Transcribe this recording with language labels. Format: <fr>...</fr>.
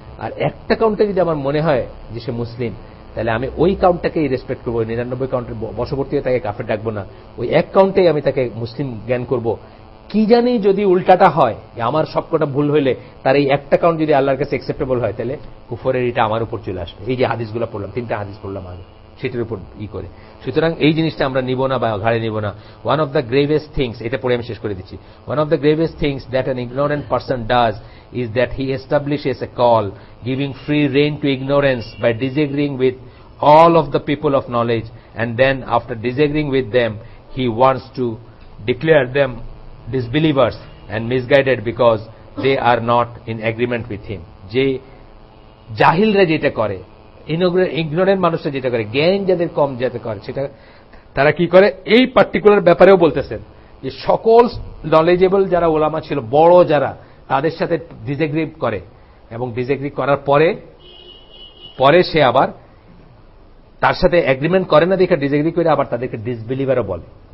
<bn>আর একটা কাউন্টে যদি আমার মনে হয় যে সে মুসলিম, তাহলে আমি ওই কাউন্টটাকেই রেসপেক্ট করবো, 99 কাউন্টের বশবর্তী হয়ে তাকে কাফের ডাকবো না, ওই এক কাউন্টেই আমি তাকে মুসলিম জ্ঞান করব। কি জানি যদি উল্টাটা হয়, আমার সবকটা ভুল হইলে তার এই একটা কাউন্ট যদি আল্লাহর কাছে অ্যাকসেপ্টেবল হয়, তাহলে কুফরের এটা আমার উপর চলে আসবে। এই যে হাদিসগুলো পড়লাম, 3টা হাদিস পড়লাম আগে, সেটার উপর করে। সুতরাং এই জিনিসটা আমরা নিব না বা ঘাড়ে নিব না।</bn> <en>One of the gravest things, এটা পড়ে আমি শেষ করে দিচ্ছি, one of the gravest things that an ignorant person does is that he establishes a call giving free rein to ignorance by disagreeing with all of the people of knowledge, and then after disagreeing with them he wants to declare them disbelievers and misguided because they are not in agreement with him.</en> <bn>যে জাহিলরা যেটা করে, ignorant মানুষরা যেটা করে, জ্ঞান যাদের কম যেতে করে, সেটা তারা কি করে এই পার্টিকুলার ব্যাপারেও বলতেছেন যে সকল নলেজেবল যারা ওলামা ছিল, বড় যারা, তাদের সাথে ডিসএগ্রি করে, এবং ডিসএগ্রি করার পরে সে আবার তার সাথে এগ্রিমেন্ট করে না দেখে ডিসএগ্রি করে আবার তাদেরকে ডিসবিলিভারও বলে।</bn>